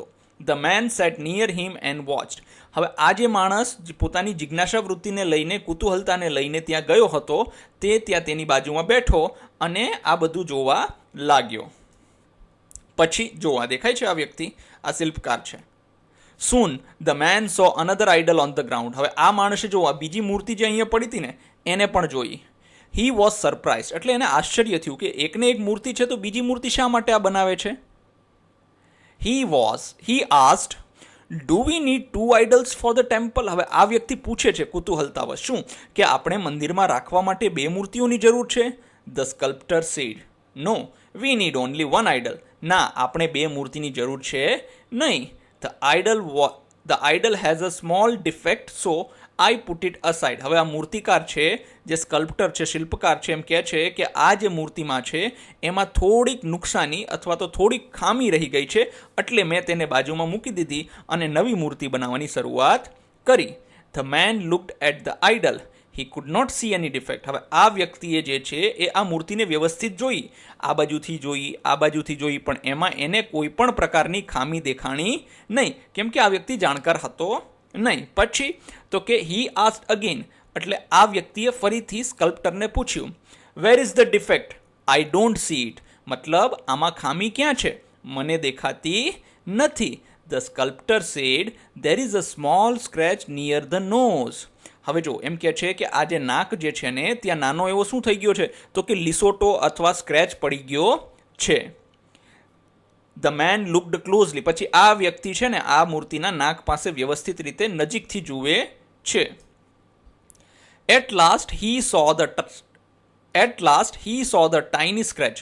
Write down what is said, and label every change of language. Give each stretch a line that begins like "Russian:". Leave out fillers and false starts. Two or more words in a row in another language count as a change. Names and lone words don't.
English: The man sat near him and watched.
Gujarati: હવે આ જે માણસ પોતાની જિજ્ઞાસા વૃત્તિને લઈને, કુતૂહલતાને લઈને ત્યાં ગયો હતો તે ત્યાં તેની બાજુમાં બેઠો અને આ બધું જોવા લાગ્યો. પછી જોવા દેખાય છે આ વ્યક્તિ, આ શિલ્પકાર છે.
English: Soon the man saw another idol on the ground.
Gujarati: હવે આ માણસે જોવા બીજી મૂર્તિ જે અહીંયા પડી હતી ને એને પણ જોઈ.
English: He was surprised.
Gujarati: એટલે એને આશ્ચર્ય થયું કે એકને એક મૂર્તિ છે તો બીજી મૂર્તિ શા માટે આ બનાવે છે.
English: He asked, do we need two idols for the temple?
Gujarati: હવે આ વ્યક્તિ પૂછે છે કુતૂહલતાવશ, શું કે આપણે મંદિરમાં રાખવા માટે બે મૂર્તિઓની જરૂર છે?
English: The sculptor said, no, we need only one idol.
Gujarati: ના, આપણે બે મૂર્તિની જરૂર છે નહીં.
English: The idol has a small defect, so I put it aside.
Gujarati: હવે આ મૂર્તિકાર છે, જે સ્કલ્પ્ટર છે, શિલ્પકાર છે, એમ કહે છે કે આ જે મૂર્તિમાં છે એમાં થોડીક નુકસાની અથવા તો થોડીક ખામી રહી ગઈ છે, એટલે મેં તેને બાજુમાં મૂકી દીધી અને નવી મૂર્તિ બનાવવાની શરૂઆત કરી.
English: The man looked at the idol. He could not see any defect.
Gujarati: હવે આ વ્યક્તિએ જે છે એ આ મૂર્તિને વ્યવસ્થિત જોઈ, આ બાજુથી જોઈ, પણ એમાં એને કોઈ પણ પ્રકારની ખામી દેખાણી નહીં, કેમ કે આ વ્યક્તિ જાણકાર હતો નહીં. પછી તો કે
English: he asked again.
Gujarati: એટલે આ વ્યક્તિએ ફરીથી સ્કલ્પ્ટરને પૂછ્યું,
English: where is the defect? I don't see it.
Gujarati: મતલબ આમાં ખામી ક્યાં છે? મને દેખાતી નથી.
English: The sculptor said, there is a small scratch near the nose.
Gujarati: હવે જો એમ કહે છે કે આ જે નાક જે છે ને ત્યાં નાનો એવો શું થઈ ગયો છે? તો કે લીસોટો અથવા સ્ક્રેચ પડી ગયો છે.
English: The man looked closely.
Gujarati: પછી આ વ્યક્તિ છે ને આ મૂર્તિના નાક પાસે વ્યવસ્થિત રીતે નજીકથી જુએ છે.
English: At last he saw the tiny scratch.